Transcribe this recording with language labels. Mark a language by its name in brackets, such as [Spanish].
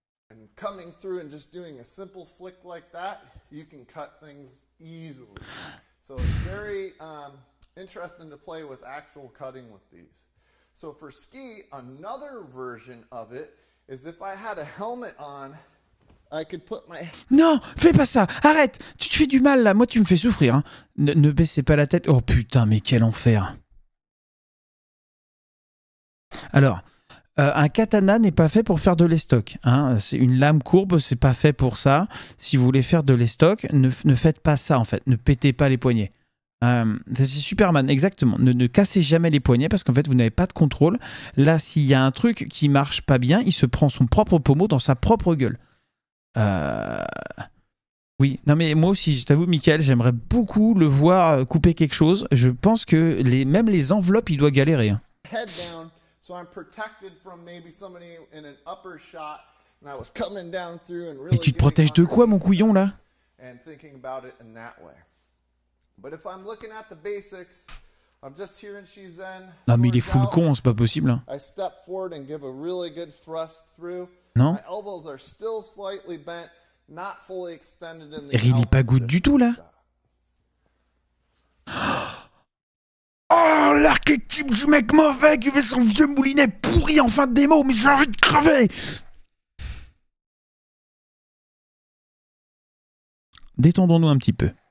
[English] And coming through and just doing a simple flick like that, you can cut things easily. So it's very interesting to play with actual cutting with these. So for ski, another version of it is if I had a helmet on, I could put my... [French] Non, fais pas ça. Arrête. Tu te fais du mal, là. Moi, tu me fais souffrir. Hein. Ne baissez pas la tête. Oh, putain, mais quel enfer. Alors, un katana n'est pas fait pour faire de l'estoc. Hein. C'est une lame courbe, c'est pas fait pour ça. Si vous voulez faire de l'estoc, ne faites pas ça, en fait. Ne pétez pas les poignets. C'est Superman, exactement. Ne cassez jamais les poignets parce qu'en fait, vous n'avez pas de contrôle. Là, s'il y a un truc qui marche pas bien, il se prend son propre pommeau dans sa propre gueule. Oui, non mais moi aussi, je t'avoue, Michael, j'aimerais beaucoup le voir couper quelque chose. Je pense que même les enveloppes, il doit galérer. Hein. [English] Head down, so I'm protected from maybe somebody in an upper shot, and I was coming down through and really. [French] Et tu te protèges de quoi, mon couillon, là? [English] And thinking about it in that way. But if I'm looking at the basics, I'm just here in Shizen. [French] Non mais il est full con, c'est pas possible. Hein. [English] I step forward and give a really good thrust through. [French] Non? [English] My elbows are still slightly bent, not fully extended in the. [French] Et il est pas good du tout, là. Oh, l'archétype du mec mauvais qui fait son vieux moulinet pourri en fin de démo, mais j'ai envie de crever. Détendons-nous un petit peu.